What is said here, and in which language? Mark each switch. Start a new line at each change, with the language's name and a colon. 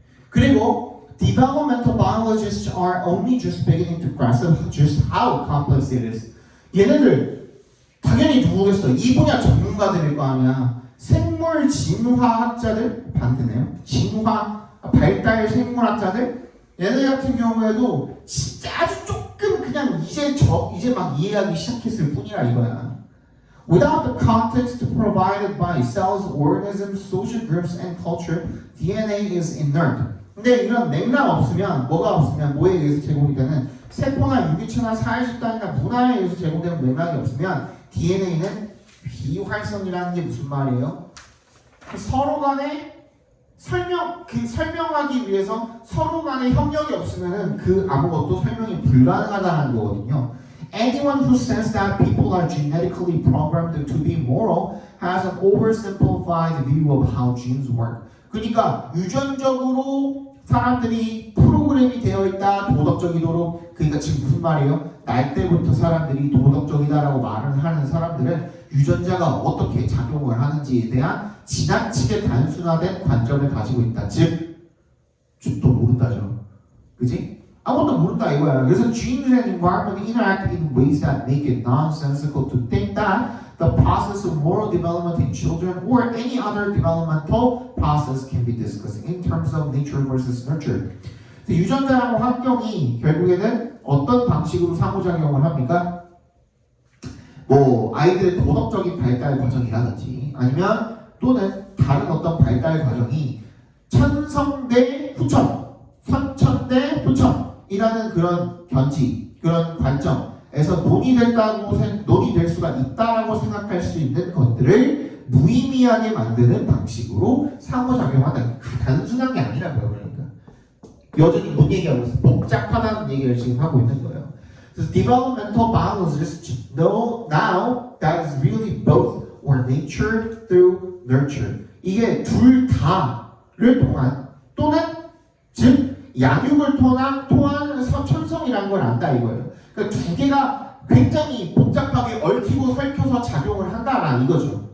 Korean: 그리고
English: developmental biologists are only just beginning to grasp just how complex it is.
Korean: 얘네들 당연히 누구겠어? 이 분야 전문가들일 거 아니야. 생물 진화학자들 반대네요. 발달 생물학자들 얘네 같은 경우에도 진짜 아주 조금 그냥 이제 막 이해하기 시작했을 뿐이라 이거야.
English: Without the context provided by cells, organisms, social groups, and culture, DNA is inert.
Korean: 근데 이런 맥락 없으면 뭐가 없으면 뭐에 의해서 제공이 되는 세포나 유기체나 사회집단이나 문화에 의해서 제공되는 맥락이 없으면 DNA는 비활성이라는 게 무슨 말이에요? 서로 간에 설명하기 위해서 서로 간에 협력이 없으면 그 아무것도 설명이 불가능하다는 거거든요.
English: Anyone who says that people are genetically programmed to be moral has an oversimplified view of how genes work.
Korean: 그러니까 유전적으로 사람들이 프로그램이 되어 있다 도덕적이도록. 그러니까 지금 무슨 말이에요? 날 때부터 사람들이 도덕적이다라고 말을 하는 사람들은 유전자가 어떻게 작용을 하는지에 대한 지나치게 단순화된 관점을 가지고 있다. 즉 또 모른다죠. 그지? 아무것도 모른다 이거야. 그래서
English: genes and environment interact in ways that make it nonsensical to think that the process of moral development in children or any other developmental process can be discussed in terms of nature versus nurture.
Korean: 유전자랑 환경이 결국에는 어떤 방식으로 상호작용을 합니까? 뭐 아이들의 도덕적인 발달 과정이라든지 아니면 또는 다른 어떤 발달 과정이 천성 대 후천, 선천 대 후천이라는 그런 견지, 그런 관점에서 논의될 수가 있다라고 생각할 수 있는 것들을 무의미하게 만드는 방식으로 상호작용하는 단순한 게 아니라고요. 그러니까 여전히 뭔 얘기하고 있어? 복잡하다는 얘기를 지금 하고 있는 거예요. 그래서
English: developmental biologists know now that is really both or nature through nurture.
Korean: 이게 둘 다를 통한 또는 즉 양육을 통한 천성이라는 걸 안다 이거예요. 그러니까 두 개가 굉장히 복잡하게 얽히고 설켜서 작용을 한다라는 이거죠.